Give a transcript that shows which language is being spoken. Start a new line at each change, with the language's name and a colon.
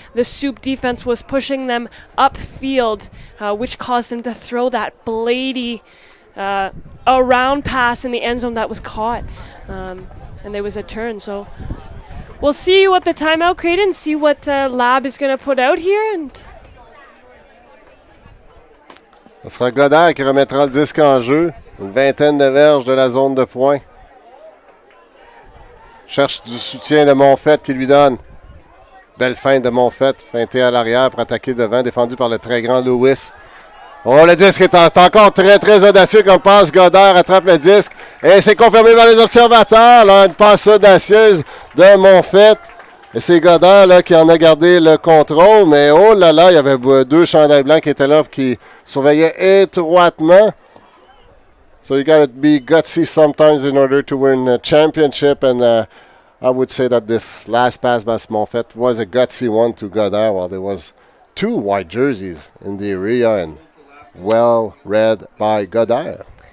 English: The Soup defense was pushing them upfield, which caused them to throw that blady around pass in the end zone that was caught. And there was a turn, so we'll see what the timeout created and see what Lab is going to put out here. And
French: Ce sera Godard qui remettra le disque en jeu. Une vingtaine de verges de la zone de pointe. Cherche du soutien de Monfette qui lui donne. Belle feinte de Monfette. Feinté à l'arrière pour attaquer devant. Défendu par le très grand Lewis. Oh, le disque est encore très, très audacieux comme passe. Godard attrape le disque. Et c'est confirmé par les observateurs. Là, une passe audacieuse de Monfette. Et c'est Godard là, qui en a gardé le contrôle. Mais oh là là, il y avait 2 chandails blancs qui étaient là qui surveillaient étroitement.
English: So you got to be gutsy sometimes in order to win a championship. And I would say that this last pass by Monfette was a gutsy one to Godard while there was 2 white jerseys in the area. And well read by Godard.